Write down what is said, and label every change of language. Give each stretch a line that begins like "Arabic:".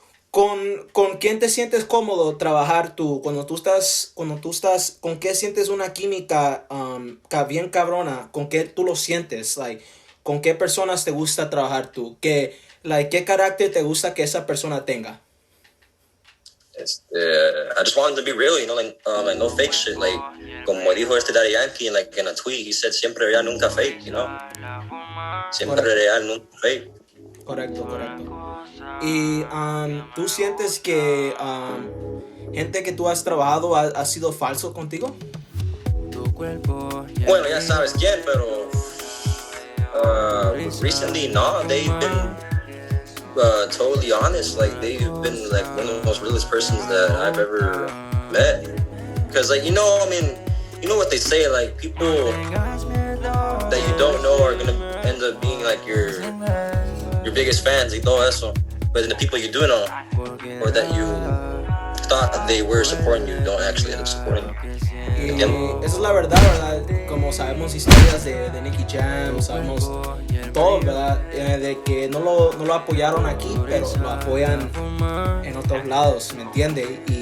Spanish: ¿Con quién te sientes cómodo trabajar tú? Cuando tú estás, ¿con qué sientes una química bien cabrona? ¿Con qué tú lo sientes? Like, ¿con qué personas te gusta trabajar tú? ¿Qué carácter te gusta que esa persona tenga?
English: I just want him to be real, like no fake shit. Like,
Spanish: como dijo
English: Daddy Yankee, like in a tweet, he said,
Spanish: siempre real, nunca fake,
English: Siempre real, nunca fake.
Spanish: Correcto. Y tú sientes que gente que tú has trabajado ha sido falso contigo. Bueno, ya sabes quién, pero recently, no,
English: they've been totally honest. Like they've been like one of the most realest persons that I've ever met. Because like I mean, you know what they say, like people that you don't know are gonna end up being like your biggest fans
Spanish: y todo eso.
English: But then the people you do know, or that you thought that they were supporting you, don't actually end up supporting you.
Spanish: Y esa es la verdad, ¿verdad? Como sabemos historias de Nicky Jam, sabemos todo, ¿verdad? De que no lo apoyaron aquí, pero lo apoyan en otros lados, ¿me entiende?